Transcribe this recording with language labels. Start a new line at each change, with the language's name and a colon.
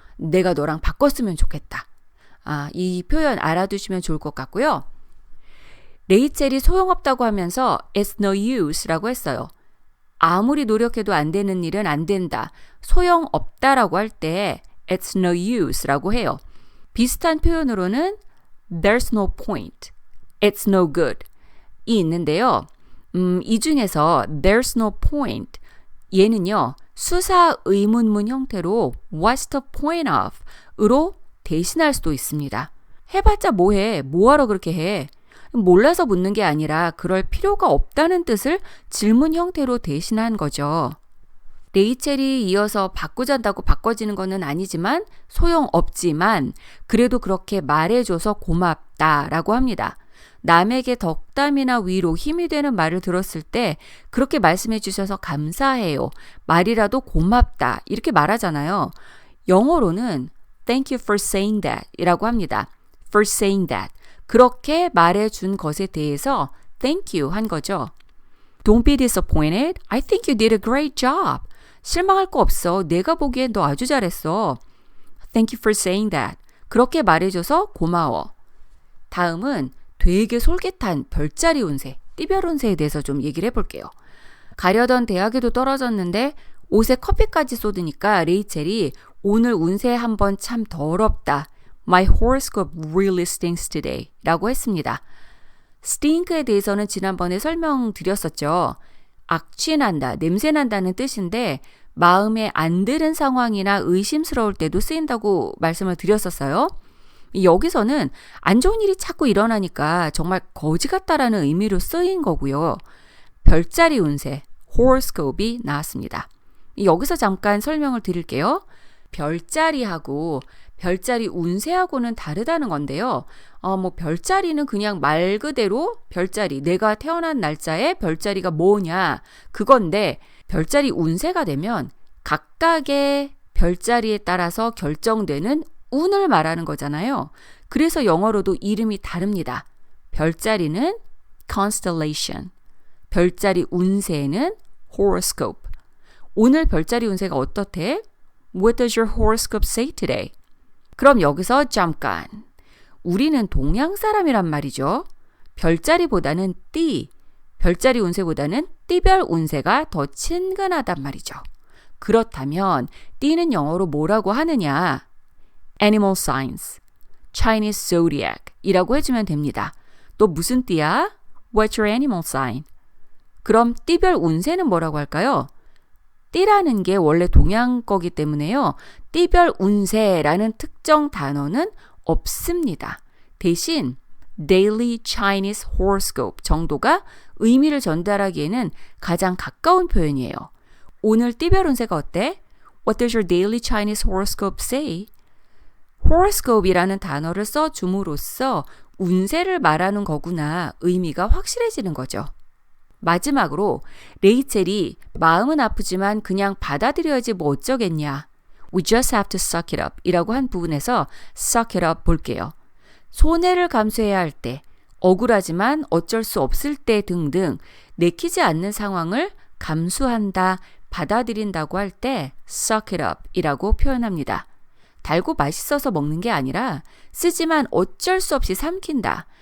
Korean: 내가 너랑 바꿨으면 좋겠다. 이 표현 알아두시면 좋을 것 같고요. 레이첼이 소용없다고 하면서
English: It's no use
Korean: 라고 했어요. 아무리 노력해도 안 되는 일은 안 된다. 소용없다라고 할 때
English: It's no use
Korean: 라고 해요. 비슷한 표현으로는
English: There's no point, It's no good
Korean: 이 있는데요. 이 중에서
English: There's no point
Korean: 얘는요. 수사 의문문 형태로
English: What's the point of?
Korean: 으로 대신할 수도 있습니다. 해봤자 뭐해? 뭐하러 그렇게 해? 몰라서 묻는 게 아니라 그럴 필요가 없다는 뜻을 질문 형태로 대신한 거죠. 레이첼이 이어서 바꾸잔다고 바꿔지는 거는 아니지만 소용없지만 그래도 그렇게 말해줘서 고맙다라고 합니다. 남에게 덕담이나 위로 힘이 되는 말을 들었을 때 그렇게 말씀해 주셔서 감사해요. 말이라도 고맙다 이렇게 말하잖아요. 영어로는
English: Thank you for saying that
Korean: 이라고 합니다.
English: For saying that.
Korean: 그렇게 말해준 것에 대해서 thank you 한 거죠.
English: Don't be disappointed. I think you did a great job.
Korean: 실망할 거 없어. 내가 보기엔 너 아주 잘했어.
English: Thank you for saying that.
Korean: 그렇게 말해줘서 고마워. 다음은 되게 솔깃한 별자리 운세, 띠별 운세에 대해서 좀 얘기를 해볼게요. 가려던 대학에도 떨어졌는데 옷에 커피까지 쏟으니까 레이첼이 오늘 운세 한번 참 더럽다.
English: My horoscope really stinks today
Korean: 라고 했습니다. stink에 대해서는 지난번에 설명드렸었죠. 악취난다, 냄새난다는 뜻인데 마음에 안 드는 상황이나 의심스러울 때도 쓰인다고 말씀을 드렸었어요. 여기서는 안 좋은 일이 자꾸 일어나니까 정말 거지 같다라는 의미로 쓰인 거고요. 별자리 운세, horoscope이 나왔습니다. 여기서 잠깐 설명을 드릴게요. 별자리하고 별자리 운세하고는 다르다는 건데요. 별자리는 그냥 말 그대로 별자리, 내가 태어난 날짜에 별자리가 뭐냐 그건데 별자리 운세가 되면 각각의 별자리에 따라서 결정되는 운을 말하는 거잖아요. 그래서 영어로도 이름이 다릅니다. 별자리는 constellation, 별자리 운세는 horoscope. 오늘 별자리 운세가 어떻대?
English: What does your horoscope say today?
Korean: 그럼 여기서 잠깐. 우리는 동양 사람이란 말이죠. 별자리보다는 띠, 별자리 운세보다는 띠별 운세가 더 친근하단 말이죠. 그렇다면 띠는 영어로 뭐라고 하느냐?
English: Animal signs, Chinese zodiac
Korean: 이라고 해주면 됩니다. 또 무슨 띠야?
English: What's your animal sign?
Korean: 그럼 띠별 운세는 뭐라고 할까요? 띠라는 게 원래 동양 거기 때문에요. 띠별 운세라는 특정 단어는 없습니다. 대신 Daily Chinese Horoscope 정도가 의미를 전달하기에는 가장 가까운 표현이에요. 오늘 띠별 운세가 어때?
English: What does your daily Chinese horoscope say?
Korean: horoscope이라는 단어를 써줌으로써 운세를 말하는 거구나 의미가 확실해지는 거죠. 마지막으로 레이첼이 마음은 아프지만 그냥 받아들여야지 뭐 어쩌겠냐.
English: We just have to suck it up
Korean: 이라고 한 부분에서
English: suck it up
Korean: 볼게요. 손해를 감수해야 할 때, 억울하지만 어쩔 수 없을 때 등등 내키지 않는 상황을 감수한다, 받아들인다고 할 때
English: suck it up
Korean: 이라고 표현합니다. 달고 맛있어서 먹는 게 아니라 쓰지만 어쩔 수 없이 삼킨다.